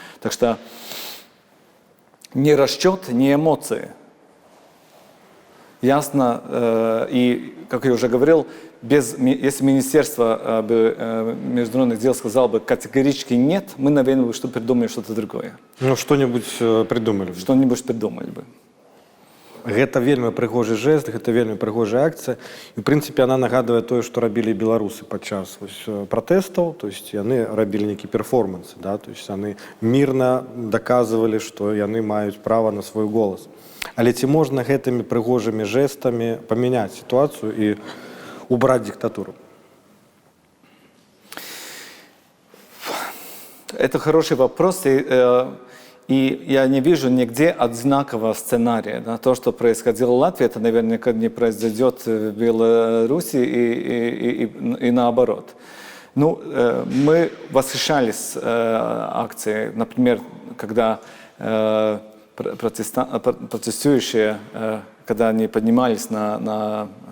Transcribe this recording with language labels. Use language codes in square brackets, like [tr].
[ru] Так что не расчет, не эмоции. Ясно, и, как я уже говорил, если Министерство международных дел сказало бы категорически нет, мы, наверное, придумали что-то другое. Ну, что-нибудь придумали бы. Что-нибудь придумали бы. [be] Гэта вельмі прыгожы жэст, гэта вельмі прыгожая акцыя. І, в прынцыпе, яна нагадвае тое, што рабілі беларусы падчас пратэстаў. То есть яны рабілі нейкі перформанс, да? То есть яны мірна даказвалі, што яны маюць права на свой голас. Але ці можна гэтымі прыгожымі жэстамі памяняць сітуацыю і убраць диктатуру? [ru] Это хороший вопрос, и я не вижу нигде одинакового сценария. Да? То, что происходило в Латвии, это наверняка не произойдет в Беларуси и наоборот. Ну, мы восхищались акцией, например, когда протестующие, когда они поднимались на